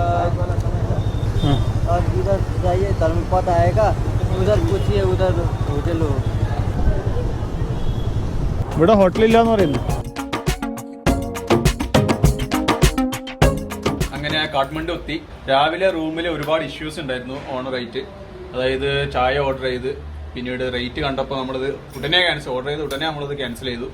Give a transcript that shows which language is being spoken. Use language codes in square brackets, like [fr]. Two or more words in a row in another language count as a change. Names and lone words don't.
[hi] हाँ. और इधर जाइए, धर्म पथ आएगा, उधर पूछिए, उधर होटल हो। [ml] ഇവിടെ ഹോട്ടലില്ലാന്ന് പറയുന്നു. അങ്ങനെ കാഠ്മണ്ഡു എത്തി. രാവിലെ റൂമിൽ ഒരുപാട് ഇഷ്യൂസ് ഉണ്ടായിരുന്നു ഓണറായിട്ട്. അതായത് ചായ ഓർഡർ ചെയ്ത് പിന്നീട് റേറ്റ് കണ്ടപ്പോൾ നമ്മളത് ഉടനെ ഓർഡർ ചെയ്ത് ഉടനെ നമ്മളത് ക്യാൻസൽ ചെയ്തു.